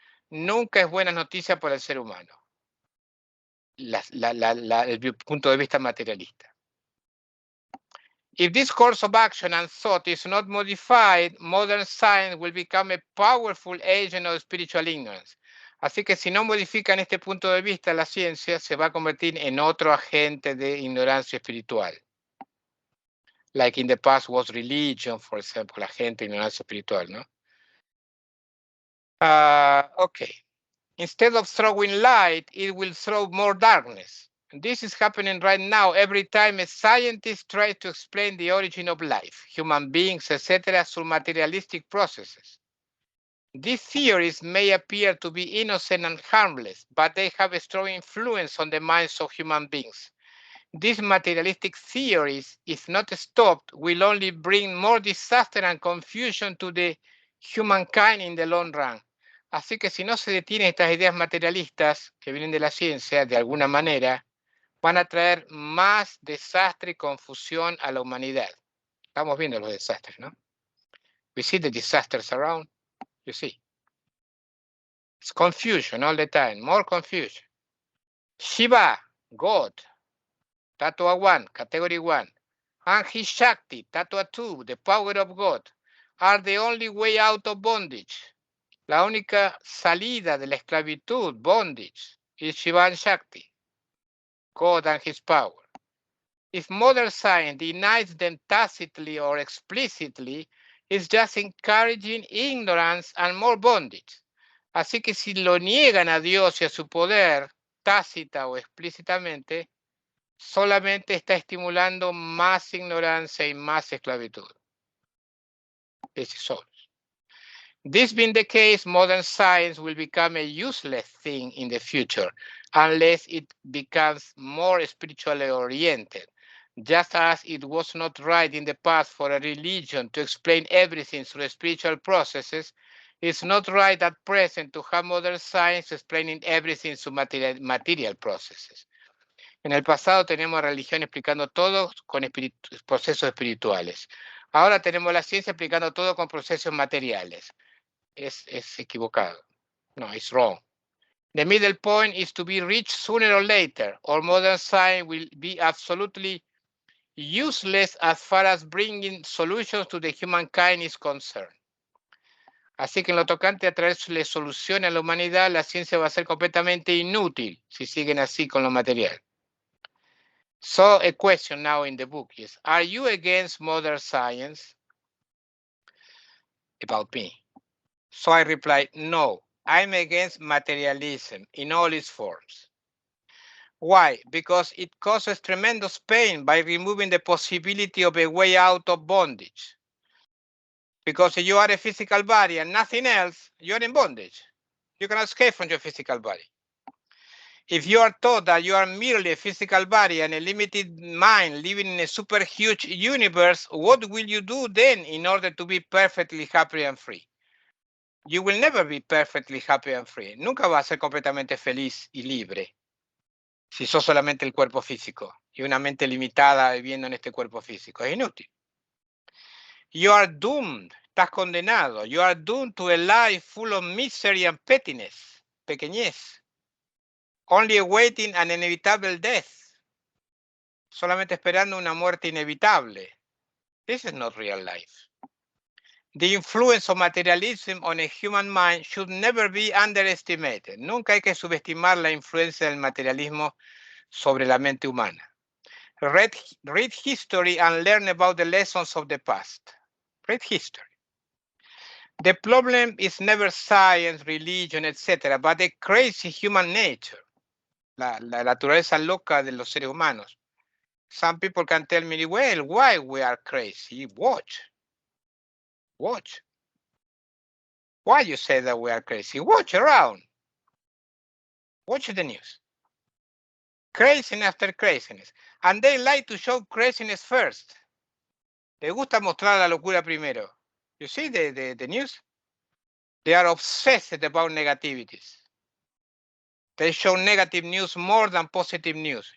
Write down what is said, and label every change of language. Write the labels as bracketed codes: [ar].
[es] Nunca es buena noticia para el ser humano. El punto de vista materialista. [en] If this course of action and thought is not modified, modern science will become a powerful agent of spiritual ignorance. [es] Así que si no modifican este punto de vista, la ciencia se va a convertir en otro agente de ignorancia espiritual. [en] Like in the past was religion, for example, [es] agente de ignorancia espiritual, ¿no? [en] Okay. Instead of throwing light, it will throw more darkness. And this is happening right now every time a scientist tries to explain the origin of life, human beings, etc., through materialistic processes. These theories may appear to be innocent and harmless, but they have a strong influence on the minds of human beings. These materialistic theories, if not stopped, will only bring more disaster and confusion to the humankind in the long run. [es] Así que si no se detienen estas ideas materialistas que vienen de la ciencia, de alguna manera, van a traer más desastre y confusión a la humanidad. Estamos viendo los desastres, ¿no? [en] We see the disasters around, you see. It's confusion all the time, more confusion. Shiva, God, Tattva 1, category 1, and his Shakti, Tattva 2, the power of God, are the only way out of bondage. [es] La única salida de la esclavitud, [en] bondage, is Shiva and Shakti, God and his power. If modern science denies them tacitly or explicitly, it's just encouraging ignorance and more bondage. [es] Así que si lo niegan a Dios y a su poder, tácita o explícitamente, solamente está estimulando más ignorancia y más esclavitud. [en] This is all. This being the case, modern science will become a useless thing in the future unless it becomes more spiritually oriented. Just as it was not right in the past for a religion to explain everything through spiritual processes, it's not right at present to have modern science explaining everything through material processes. [es] En el pasado teníamos religión explicando todo con procesos espirituales. Ahora tenemos la ciencia explicando todo con procesos materiales. Es equivocado. [en] No, it's wrong. The middle point is to be reached sooner or later, or modern science will be absolutely useless as far as bringing solutions to the humankind is concerned. [es] Así que en lo tocante a traerle soluciones a la humanidad, la ciencia va a ser completamente inútil si siguen así con lo material. [en] So a question now in the book is, are you against modern science? About me. So I replied, no, I'm against materialism in all its forms. Why? Because it causes tremendous pain by removing the possibility of a way out of bondage. Because if you are a physical body and nothing else, you're in bondage. You cannot escape from your physical body. If you are taught that you are merely a physical body and a limited mind living in a super huge universe, what will you do then in order to be perfectly happy and free? You will never be perfectly happy and free. [es] Nunca vas a ser completamente feliz y libre si sos solamente el cuerpo físico y una mente limitada viviendo en este cuerpo físico. Es inútil. [en] You are doomed. [es] Estás condenado. [en] You are doomed to a life full of misery and pettiness. [es] Pequeñez. [en] Only awaiting an inevitable death. [es] Solamente esperando una muerte inevitable. [en] This is not real life. The influence of materialism on a human mind should never be underestimated. [es] Nunca hay que subestimar la influencia del materialismo sobre la mente humana. [en] Read history and learn about the lessons of the past. Read history. The problem is never science, religion, etc., but the crazy human nature, [es] la naturaleza loca de los seres humanos. [en] Some people can tell me, well, why we are crazy? Watch. Why you say that we are crazy? Watch around. Watch the news. Craziness after craziness. And they like to show craziness first. [es] Les gusta mostrar la locura primero. [en] You see the news? They are obsessed about negativities. They show negative news more than positive news.